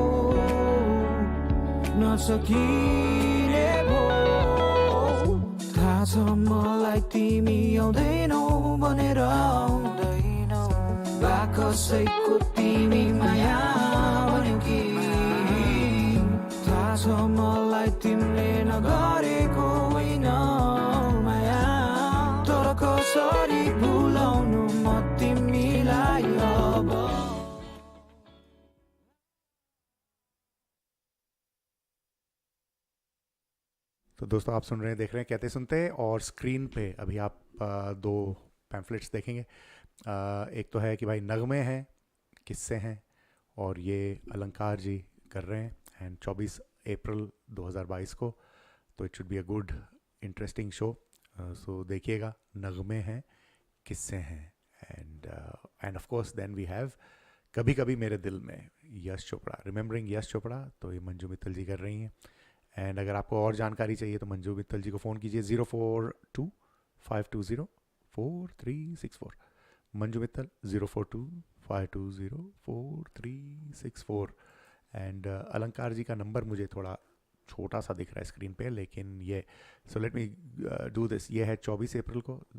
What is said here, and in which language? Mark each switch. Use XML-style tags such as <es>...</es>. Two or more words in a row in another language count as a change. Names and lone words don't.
<ne>नसकिने भयो थाहा छ मलाई तिमी आउँदैनौ भनेर आउँदैनौ बाकसैको तिमी माया भन्यौ कि थाहा छ मलाई तिमीले नगरेको होइन माया तर कसरी भुलाउनु म तिमीलाई अब</ne> <hi>तो दोस्तों आप सुन रहे हैं देख रहे हैं कहते सुनते और स्क्रीन पे अभी आप दो पैम्फलेट्स देखेंगे एक तो है कि भाई नगमे हैं किस्से हैं और ये अलंकार जी कर रहे हैं एंड 24 अप्रैल 2022 को तो</hi> <en>it should be a good interesting show so</en> <hi>देखिएगा नगमे हैं किस्से हैं</hi> <en>and of course then we have</en> <hi>कभी कभी मेरे दिल में यश चोपड़ा रिमेम्बरिंग यश चोपड़ा तो ये मंजू मित्तल जी कर रही हैं एंड अगर आपको और जानकारी चाहिए तो मंजू मित्तल जी को फ़ोन कीजिए 042-520-4364 मंजू मित्तल 042-520-4364 एंड अलंकार जी का नंबर मुझे थोड़ा छोटा सा दिख रहा है स्क्रीन पे लेकिन ये</hi> <en>so let me do this</en> <hi>ये है 24 अप्रैल को</hi>